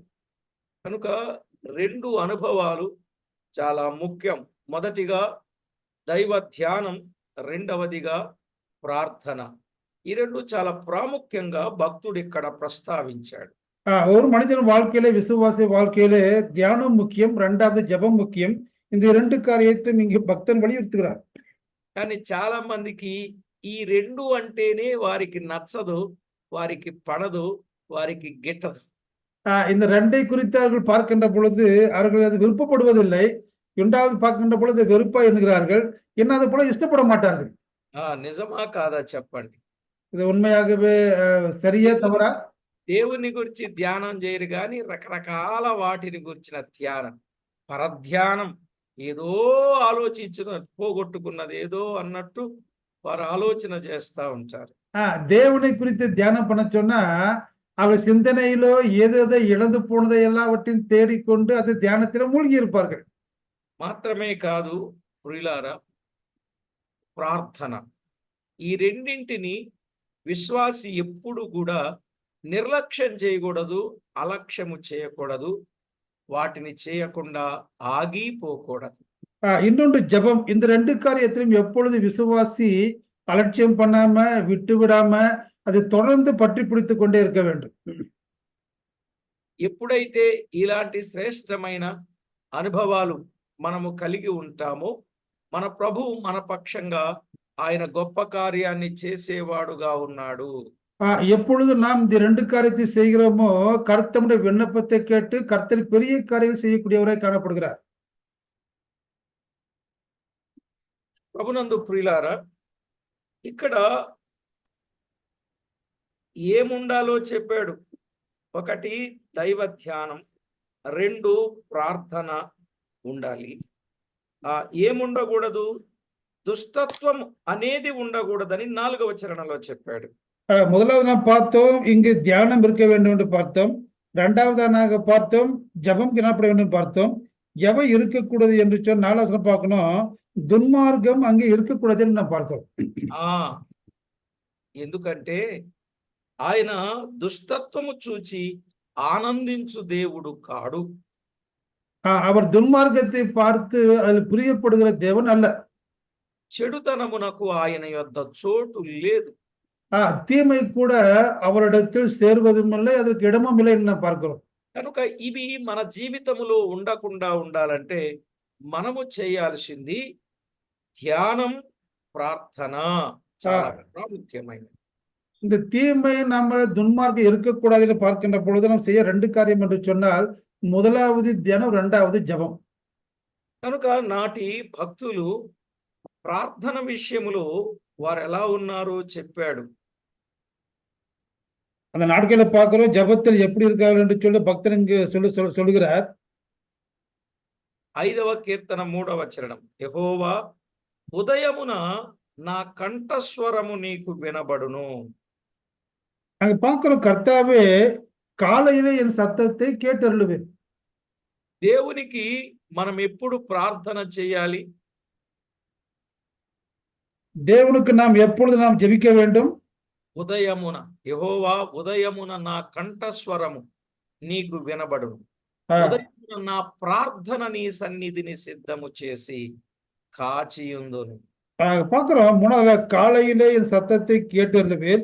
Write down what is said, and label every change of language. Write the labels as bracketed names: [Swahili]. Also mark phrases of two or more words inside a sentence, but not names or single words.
[Telugu] కనుక 2 అనుభవాలు చాలా ముఖ్యం. మొదటిగా దైవ ధ్యానం, రెండవదిగా ప్రార్థన. ఈ రెండు చాలా ప్రాముఖ్యంగా భక్తుడు ఇక్కడ ప్రస్తావించాడు. [Tamil] ஒரு மனிதன் வாழ்க்கையிலே, விசுவாசி வாழ்க்கையிலே தியானம் முக்கியம், 2வது ஜெபம் முக்கியம். இந்த 2 காரியத்தையும் இங்கு பக்தன் வலியுறுத்துகிறார். [Telugu] కానీ చాలా మందికి ఈ 2 అంటేనే వారికి నచ్చదు, వారికి పడదు, వారికి గిట్టదు. [Tamil] இந்த 2ஐ குறித்து அவர்கள் பார்க்கின்ற பொழுது அவர்கள் அது விருப்பப்படுவதில்லை. 2வது பார்க்கின்ற பொழுது வெறுப்பா என்கிறார்கள். அது போல இஷ்டப்பட மாட்டார்கள். [Telugu] నిజమా కాదా చెప్పండి? [Tamil] இது உண்மையாகவே சரியா தவறா? [Telugu] దేవుని గురించి ధ్యానం చేయరు కానీ రకరకాల వాటిని గురించిన ధ్యానం, పరధ్యానం, ఏదో ఆలోచించిన పోగొట్టుకున్నది ఏదో అన్నట్టు వారు ఆలోచన చేస్తూ ఉంటారు. [Tamil] தேவனை குறித்து தியானம் பண்ண சொன்னா அவர் சிந்தனையிலோ ஏதோ இழந்து போனதை எல்லாவற்றையும் தேடிக்கொண்டு அது தியானத்தில மூழ்கி இருப்பார்கள். [Telugu] మాత్రమే కాదు ప్రియులారా, ప్రార్థన ఈ రెండింటిని విశ్వాసి ఎప్పుడు కూడా నిర్లక్ష్యం చేయకూడదు, అలక్ష్యము చేయకూడదు, వాటిని చేయకుండా ఆగిపోకూడదు. [Tamil] இன்னொன்று ஜெபம். இந்த 2 காரியத்திலும் எப்பொழுது விசுவாசி அலட்சியம் பண்ணாம, விட்டு விடாம, அது தொடர்ந்து [Telugu] పట్టి పిడుతూ [Tamil] கொண்டே இருக்க வேண்டும். [Telugu] ఎప్పుడైతే ఇలాంటి శ్రేష్టమైన అనుభవాలు మనము కలిగి ఉంటామో, మన ప్రభువు మన పక్షంగా ఆయన గొప్ప కార్యాన్ని చేసేవాడుగా ఉన్నాడు. [Tamil] எப்பொழுது நாம் இந்த 2 காரியத்தை செய்கிறோமோ, கர்த்தருடைய விண்ணப்பத்தை கேட்டு கர்த்தர் பெரிய காரியங்கள் செய்யக்கூடியவராய் காணப்படுகிறார். [Telugu] ప్రభునందు ప్రియులారా, ఇక్కడ ఏముండాలో చెప్పాడు. 1 దైవ ధ్యానం, 2 ప్రార్థన ఉండాలి. ఏముండకూడదు? దుష్టత్వం అనేది ఉండకూడదని 4వ చరణంలో చెప్పాడు. [Tamil] முதலாவது நாம் பார்த்தோம், இங்கு தியானம் இருக்க வேண்டும் என்று பார்த்தோம். 2வது பார்த்தோம், ஜெபம் காணப்பட வேண்டும் பார்த்தோம். எவை இருக்கக்கூடாது என்று சொன்ன 4வது பார்க்கணும், దుర్మార్గం அங்கே இருக்கக்கூடாதுன்னு நாம் பார்க்கிறோம். [Telugu] ఆ ఎందుకంటే ఆయన దుష్టత్వము చూచి ఆనందించు దేవుడు కాడు. [Tamil] அவர் துன்மார்க்கத்தை பார்த்து அதில் பிரியப்படுகிற தேவன் அல்ல. [Telugu] చెడుతనమునకు ఆయన యొద్ద చోటు లేదు. [Tamil] தீமை கூட அவரிடத்தில் சேர்வதும் இல்லை, அதற்கு இடமும் இல்லை என்று நாம் பார்க்கிறோம். [Telugu] కనుక ఇవి మన జీవితములో ఉండకుండా ఉండాలంటే మనము చేయాల్సింది ధ్యానం, ప్రార్థన చాలా ప్రాముఖ్యమైనది. [Tamil] இந்த தீமை நம்ம துன்மார்க்கம் இருக்கக்கூடாது என்று பார்க்கின்ற பொழுது நாம் செய்ய 2 காரியம் என்று சொன்னால், முதலாவது தியானம், 2வது ஜெபம். [Telugu] కనుక నాటి భక్తులు ప్రార్థన విషయములో వారు ఎలా ఉన్నారో చెప్పాడు. [Tamil] அந்த நாட்களை பார்க்கிறோம், ஜெபத்தில் எப்படி இருக்கார்கள் என்று சொல்லி பக்தர் இங்கு சொல்லுகிறார். [Telugu] 5వ కీర్తన 3వ చరణం, యెహోవా ఉదయమున నా కంఠస్వరము నీకు వినబడును. [Tamil] அங்க பார்க்கிறோம், கர்த்தாவே காலையிலே என் சத்தத்தை கேட்டருளுவேன். [Telugu] దేవునికి మనం ఎప్పుడు ప్రార్థన చేయాలి? [Tamil] தேவனுக்கு நாம் எப்பொழுது நாம் ஜெபிக்க வேண்டும்? [Telugu] ఉదయమున. యెహోవా ఉదయమున నా కంఠస్వరము నీకు వినబడును. ఉదయమున నా ప్రార్థన నీ సన్నిధిని సిద్ధము చేసి కాచియుందును. [Tamil] பார்க்கிறோம், 3வது காலையிலே என் சத்தத்தை கேட்டருளுவேன்.